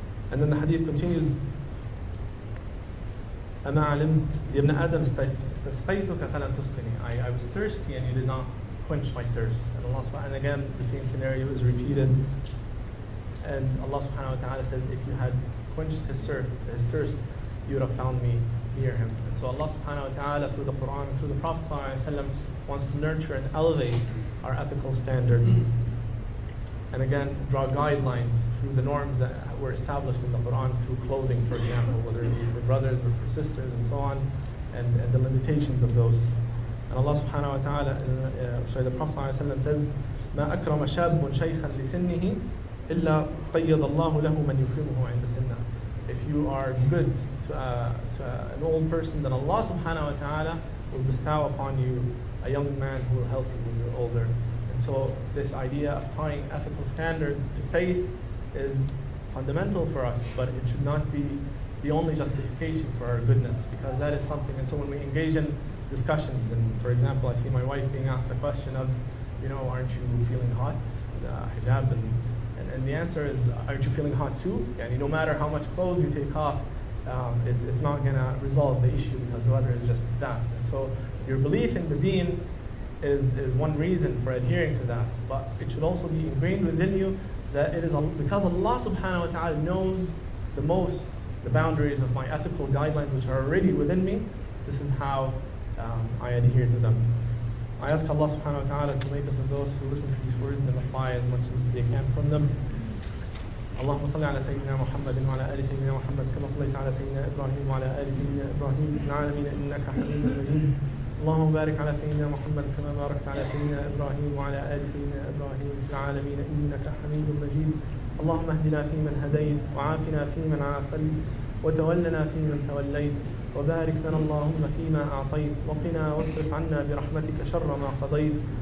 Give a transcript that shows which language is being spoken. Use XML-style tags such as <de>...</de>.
<en>And then the hadith continues,</en> <ar>أَمَا عَلِمْتَ يَا ابْنَ آدَمْ اسْتَسْقَيْتُكَ فَلَمْ تُسْقِنِي.</ar> <en>I was thirsty and you did not quench my thirst. And again, the same scenario is repeated. And Allah subhanahu wa ta'ala says, if you had quenched his thirst, you would have found me near him. And so Allah subhanahu wa ta'ala, through the Quran and through the Prophet sallallahu alaihi wasallam, wants to nurture and elevate our ethical standard. And again, draw guidelines through the norms that were established in the Quran, through clothing, for example, whether it be for brothers or for sisters and so on, and the limitations of those. And Allah subhanahu wa ta'ala, the Prophet sallallahu alaihi wasallam says,</en> <ar>مَا أَكْرَمَ شَابٌ شَيْخًا لِسِنِّهِ إِلَّا قَيَّضَ اللَّهُ لَهُ مَنْ يُكْرِمُهُ عِنْدَ سِنَّهِ.</ar> <en>If you are good to an old person, then Allah subhanahu wa ta'ala will bestow upon you a young man who will help you when you're older. And so this idea of tying ethical standards to faith is fundamental for us, but it should not be the only justification for our goodness, because that is something. And so when we engage in discussions, and for example, I see my wife being asked the question of, aren't you feeling hot, the hijab, and the answer is, aren't you feeling hot too? And no matter how much clothes you take off, it's not going to resolve the issue, because the weather is just that. And so your belief in the deen is one reason for adhering to that, but it should also be ingrained within you that it is because Allah subhanahu wa ta'ala knows the boundaries of my ethical guidelines which are already within me. This is how I adhere to them. I ask Allah subhanahu wa ta'ala to make us of those who listen to these words and apply as much as they can from them.</en> <ar>اللهم صل على سيدنا محمد وعلى آل سيدنا محمد كما صليت على سيدنا إبراهيم وعلى آل سيدنا إبراهيم في العالمين إنك حميد مجيد. اللهم بارك على سيدنا محمد كما باركت على سيدنا إبراهيم وعلى آل سيدنا إبراهيم في العالمين إنك حميد مجيد. اللهم اهدنا فيمن هديت وعافنا فيمن عافيت وتولنا فيمن توليت وبارك لنا اللهم فيما أعطيت وقنا واصرف عنا برحمتك شر ما قضيت.</ar>